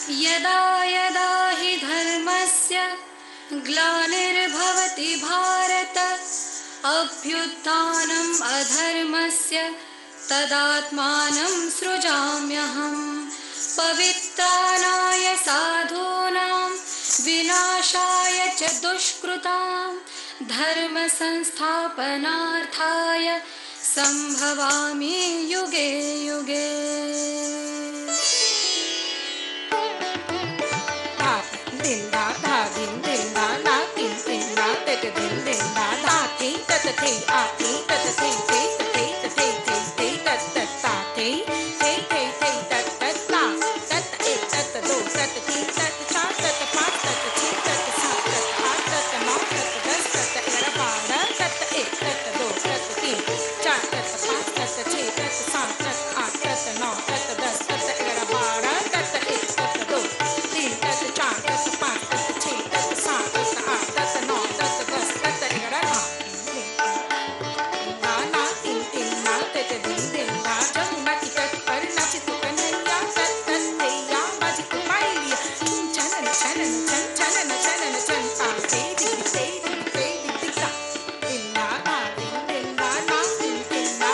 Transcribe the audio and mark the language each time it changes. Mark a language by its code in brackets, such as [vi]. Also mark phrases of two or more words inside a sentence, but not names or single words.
[sa] यदा यदा हि धर्मस्य ग्लानिर्भवति भारत अभ्युत्थानम् अधर्मस्य तदात्मानं सृजाम्यहम् पवित्राणाय साधूनां विनाशाय च दुष्कृतां धर्म संस्थापनार्थाय संभवामि युगे युगे। दिन दा धा दिन दा ना दिन दा तत दिन दा धा थे तत थे आ थे तत थे थे थे थे थे थे तत तत ता थे थे थे थे तत तत ता तत एक तत दो तत तीन तत चार तत पाँच तत छः तत सात तत आठ तत नौ तत 10 तत 11 12 तत एक तत दो तत तीन चार तत पाँच तत छः तत सात तत आठ तत नौ तत 10 तत 11 12 तत एक तत दो तीन तत चार तत पाँच तत छः तत सात तत आठ तत नौ तत 10 तत 11 ना तीन तीन ना तत दिन दा [hi] जमुना की तट पर नाचे तो कन्हैया तत तत थैया बाजी तो पायलिया छनन छनन छन छनन छनन छन ता ते दिख ते दिख ते दिख ता दिन दा ना दिन दा ना दिन दा